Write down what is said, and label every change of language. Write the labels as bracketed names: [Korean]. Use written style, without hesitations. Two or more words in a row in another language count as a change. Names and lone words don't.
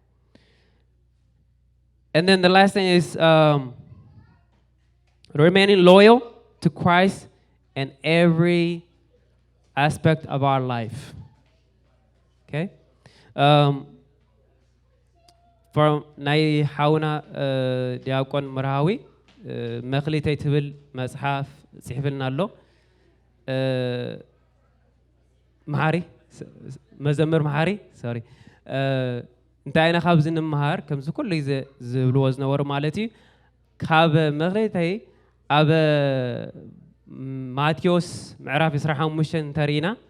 [English] And then the last thing is remaining loyal to Christ in every aspect of our life. Okay? [Tigrinya] From ናይ ሓውና ዲያቆን መርሃዊ መኽሊተይ ትብል መጽሓፍ ጽሕፍልና ኣሎ መሓሪ መዘምር መሓሪ ሶሪ እንታይ ኢና ካብዚ ንምሃር ከምዚ ኩሉ ግዜ ዝብልዎ ዝነበሩ ማለት እዩ ካብ መኽሊተይ ኣብ ማቴዎስ ምዕራፍ 25 እንተሪእና